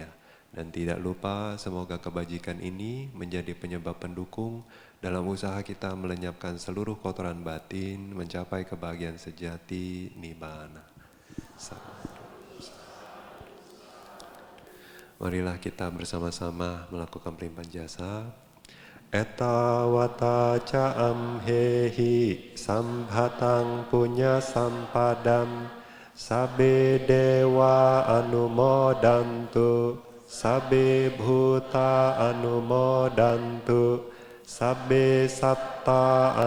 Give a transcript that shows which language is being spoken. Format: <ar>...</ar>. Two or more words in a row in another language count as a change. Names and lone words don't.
<id>Dan tidak lupa semoga kebajikan ini menjadi penyebab pendukung dalam usaha kita melenyapkan seluruh kotoran batin, mencapai kebahagiaan sejati, nibbana. Marilah kita bersama-sama melakukan pelimpahan jasa.</id> <pi>Etawata ca amhehi sambhatang punya sampadam sabe dewa anumodantu sabe bhuta anumodantu sabe satta</pi>